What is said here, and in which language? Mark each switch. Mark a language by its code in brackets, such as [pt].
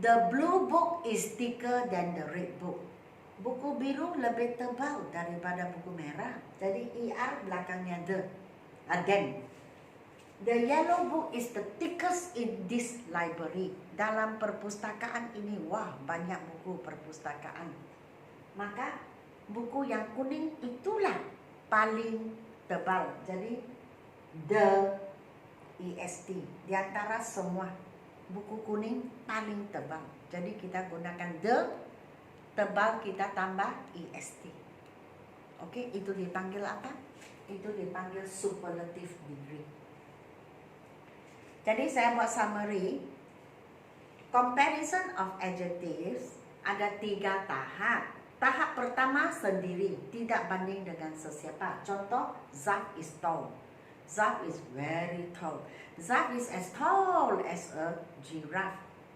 [en] The blue book is thicker than the red book. [ms] Buku biru lebih tebal daripada buku merah. Jadi ER belakangnya the, then. [en] The yellow book is the thickest in this library. [ms] Dalam perpustakaan ini, wah, banyak buku perpustakaan. Maka buku yang kuning itulah paling tebal. Jadi the EST di antara semua buku kuning paling tebal. Jadi kita gunakan the, tebal kita tambah EST. Oke, itu dipanggil apa? Itu dipanggil superlative degree. Jadi saya buat summary. [en] Comparison of adjectives [ms] ada 3 tahap. Tahap pertama sendiri, tidak banding dengan sesiapa. [en] Contoh, Zaf is tall. Zaf is very tall. Zaf is as tall as a giraffe.